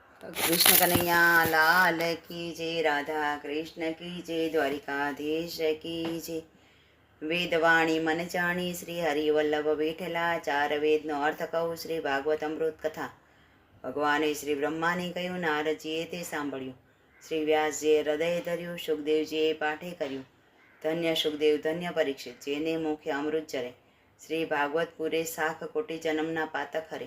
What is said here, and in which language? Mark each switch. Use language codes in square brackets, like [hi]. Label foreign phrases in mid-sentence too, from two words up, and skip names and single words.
[hi] कृष्ण कन्हैया लाल की जय, राधा कृष्ण की जय, द्वारिकाधीश की जय। [gu] વેદવાણી મન જાણી શ્રી હરિવલ્લભ બેઠેલા, ચાર વેદનો અર્થ કહું શ્રી ભાગવત અમૃત કથા। ભગવાને શ્રી બ્રહ્માને કહ્યું, નારદજીએ તે સાંભળ્યું। શ્રી વ્યાસજીએ હૃદય ધર્યું, સુખદેવજીએ પાઠે કર્યું। ધન્ય સુખદેવ ધન્ય પરીક્ષિત, જેને મુખે અમૃત જરે। શ્રી ભાગવત પુરે શાખ કોટી જન્મના પાતક હરે।